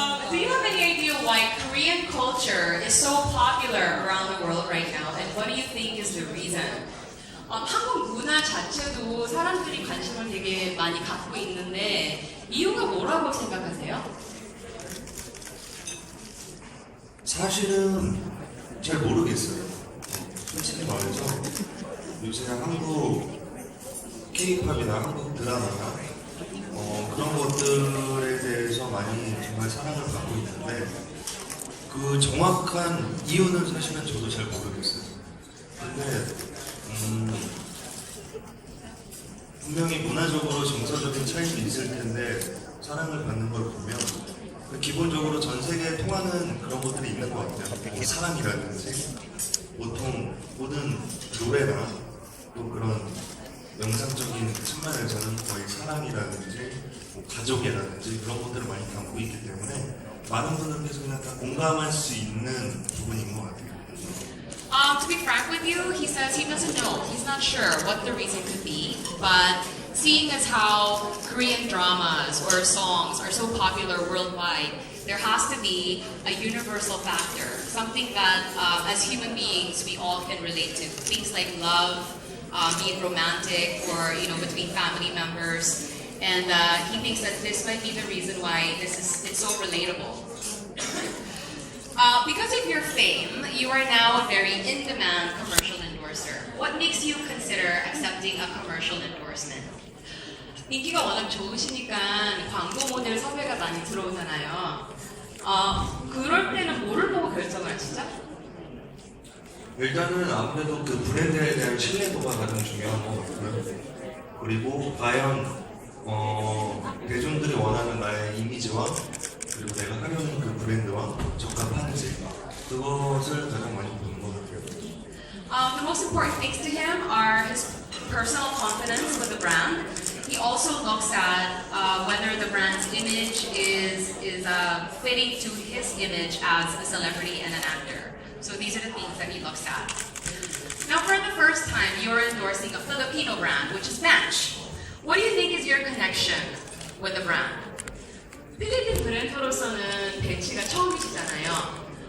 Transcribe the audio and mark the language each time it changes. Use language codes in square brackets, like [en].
[en] Do you have any idea why Korean culture is so popular around the world right now, and what do you think is the reason? [ko] 한국 문화 자체도 사람들이 관심을 되게 많이 갖고 있는데 이유가 뭐라고 생각하세요? 사실은 잘 모르겠어요. 솔직히 말해서 요새 한국 K-팝이나 한국 드라마나 그런 것들에 대해서 많이 정말 사랑을 받고 있는데 그 정확한 이유는 사실은 저도 잘 모르겠어요. 근데 분명히 문화적으로 정서적인 차이도 있을 텐데 사랑을 받는 걸 보면 기본적으로 전 세계에 통하는 그런 것들이 있는 것 같아요. 뭐 사랑이라든지 보통 모든 노래나 또 그런 영상적인 측면에서는 거의 사랑이라든지 뭐 가족이라든지 그런 것들을 많이 담고 있기 때문에 많은 분들께서 그냥 다 공감할 수 있는 부분인 것 같아요. [en] To be frank with you, he says he doesn't know. He's not sure what the reason could be, but seeing as how Korean dramas or songs are so popular worldwide, there has to be a universal factor, something that as human beings we all can relate to. Things like love, be it romantic or between family members. And he thinks that this might be the reason why it's so relatable. Because of your fame, you are now a very in-demand commercial endorser. What makes you consider accepting a commercial endorsement? [ko] 인기가 워낙 좋으시니까 광고 모델 섭외가 많이 들어오잖아요. 그럴 때는 뭐를 보고 결정을 하시죠? 일단은 아무래도 그 브랜드에 대한 신뢰도가 가장 중요한 것 같고요. 그리고 과연 대중들이 원하는 나의 이미지와 그리고 내가 하려는 그 브랜드와 적합한지 그것을 가장 많이 보는 것 같아요. [en] The most important things to him are his personal confidence with the brand. He also looks at whether the brand's image is fitting to his image as a celebrity and an actor. So these are the things that he looks at. Now, for the first time, you're endorsing a Filipino brand, which is Bench. What do you think is your connection with the brand? [ko] 필리핀 브랜드로서는 벤치가 처음이시잖아요.